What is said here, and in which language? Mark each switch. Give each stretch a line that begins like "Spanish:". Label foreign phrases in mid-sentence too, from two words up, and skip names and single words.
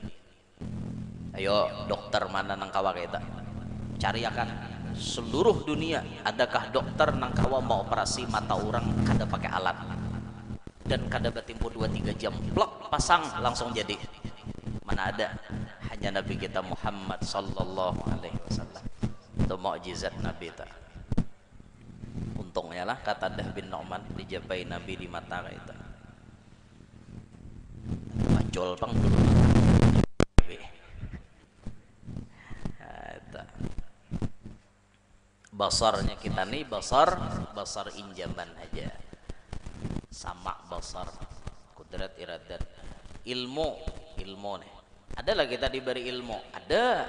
Banjar: Ayo dokter mana nang kawa kita cari akan seluruh dunia, adakah dokter nang kawa mau operasi mata orang kada pakai alat dan kada batimpo 2-3 jam plak pasang langsung jadi? Mana ada, hanya Nabi kita Muhammad
Arabic: صلى الله عليه وسلم.
Banjar: Itu mukjizat Nabi ta. Untungnya lah Qatadah bin Nu'man dijabai Nabi di mata itu. Pacul pang dulu basarnya kita nih basar injaman aja, sama basar kudrat iradat ilmu nih Ada lah kita diberi ilmu, ada.